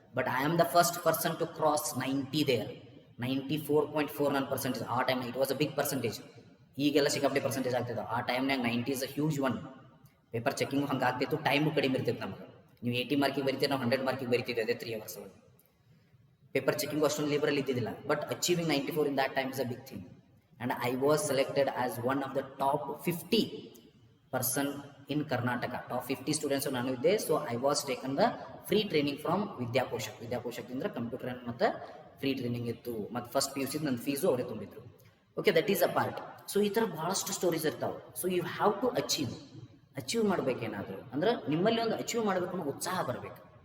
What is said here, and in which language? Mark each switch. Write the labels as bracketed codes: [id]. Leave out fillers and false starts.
[en] But I am the first person to cross 90 there. 94.49% [kn] ಆ ಟೈಮ್ನಾಗ. [en] It was a big percentage. [kn] ಈಗೆಲ್ಲ ಸಿಕ್ಕಾಪಟ್ಟೆ percentage ಆಗ್ತಿದ್ದಾವೆ. ಆ ಟೈಮ್ನಾಗ 90 [en] Is a huge one. [kn] Paper checking ಹಂಗೆ ಆಗ್ತಿತ್ತು, ಟೈಮು ಕಡಿಮೆ ಇರ್ತಿತ್ತು ನಮಗೆ. ನೀವು 80 ಮಾರ್ಕಿಗೆ ಬರೀತೀವಿ, ನಾವು 100 ಮಾರ್ಕಿಗೆ ಬರೀತಿದ್ದೆ, ಅದೇ 3 ಅವರ್ಸ್ ಒಳಗೆ. ಪೇಪರ್ ಚೆಕಿಂಗು ಅಷ್ಟೊಂದು ಲಿಬರಲ್ ಇದ್ದಿದ್ದಿಲ್ಲ. [en] But achieving 94 in that time is a big thing. And I was selected as one of the top 50 person in Karnataka. Top 50 students [kn] ನಾನು ಇದ್ದೆ. [en] So I was taken the free training from Vidyaposhak. [kn] ವಿದ್ಯಾಪೋಷಕದಿಂದ computer ಮತ್ತು free training ಇತ್ತು. ಮತ್ತು first PUC ನನ್ನ fees ಅವರೇ ತುಂಬಿದ್ರು. [en] Okay, that is a part. [kn] So ಈ ಥರ ಭಾಳಷ್ಟು ಸ್ಟೋರೀಸ್ ಇರ್ತಾವೆ. [en] so you have to achieve [kn] ಮಾಡಬೇಕೇನಾದರೂ ಅಂದ್ರೆ ನಿಮ್ಮಲ್ಲಿ ಒಂದು ಅಚೀವ್ ಮಾಡಬೇಕು ಅನ್ನೋ ಉತ್ಸಾಹ ಬರಬೇಕು.